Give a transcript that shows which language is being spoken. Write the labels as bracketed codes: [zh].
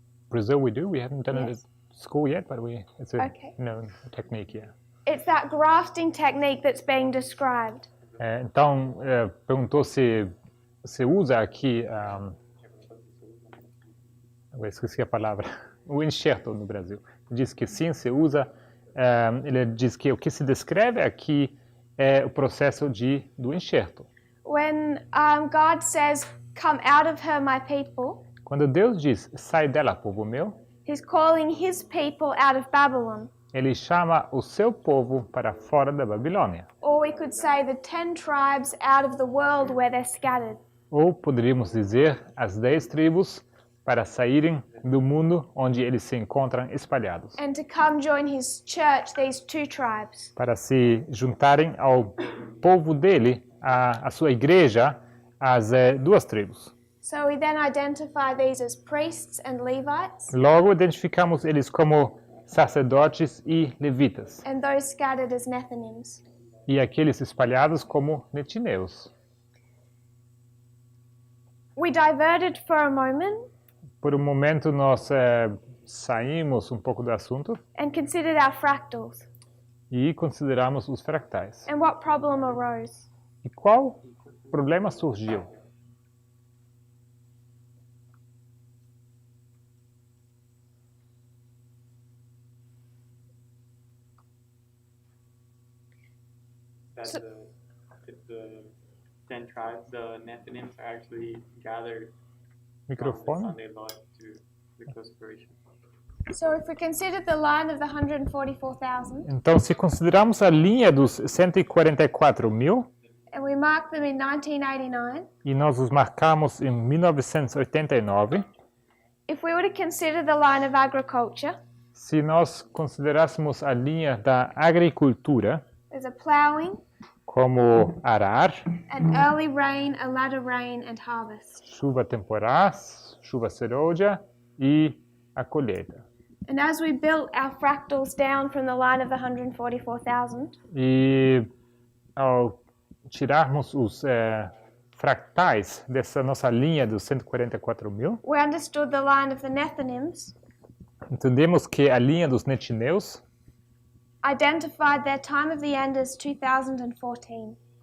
[en] Brazil we do. We haven't done it Yes. at school yet, but it's a Okay. known technique, yeah. It's that grafting technique that's being described. [pt] Então, perguntou se usa aqui, eu esqueci a palavra, o enxerto no Brasil. Diz que sim, se usa. Ele diz que o que se descreve aqui é o processo do enxerto. [en] When God says, "Come out of her, my people," [pt] Quando Deus diz, sai dela, povo meu, [en] He's calling His people out of Babylon. [pt] ele chama o seu povo para fora da Babilônia. [en] Or we could say the 10 tribes out of the world where they're scattered. [pt] Ou poderíamos dizer as 10 tribos para saírem do mundo onde eles se encontram espalhados. [en] And to come join His church, these 2 tribes. [pt] Para se juntarem ao povo dele, a sua igreja, as 2 tribos. [en] So we then identify these as priests and Levites, [pt] Logo identificamos eles como sacerdotes e levitas, [en] and those scattered as Nethinims. [pt] e aqueles espalhados como netineus. [en] We diverted for a moment [pt] Por um momento nós saímos um pouco do assunto [en] and considered our fractals [pt] e consideramos os fractais. [en] and what problem arose. [pt] E qual problema surgiu? [en] That the 10 tribes, the Nethinims, are actually gathered from the [pt] Microfone? [en] Sunday law to the conspiration. So if we considered the line of the 144,000 [pt] Então, se considerarmos a linha dos 144 mil, [en] and we mark them in 1989, [pt] e nós os marcamos em 1989, [en] if we were to consider the line of agriculture, [pt] se nós considerássemos a linha da agricultura [en] there's a ploughing, [pt] como arar, [en] an early rain, a latter rain, and harvest. [pt] chuva temporais, chuva serôdia e a colheita. [en] And as we built our fractals down from the line of the 144,000, [pt] E ao tirarmos os fractais dessa nossa linha dos 144 mil, [en] we understood the line of the Nethinims, [pt] entendemos que a linha dos netineus [en] identified their time of the end as 2014.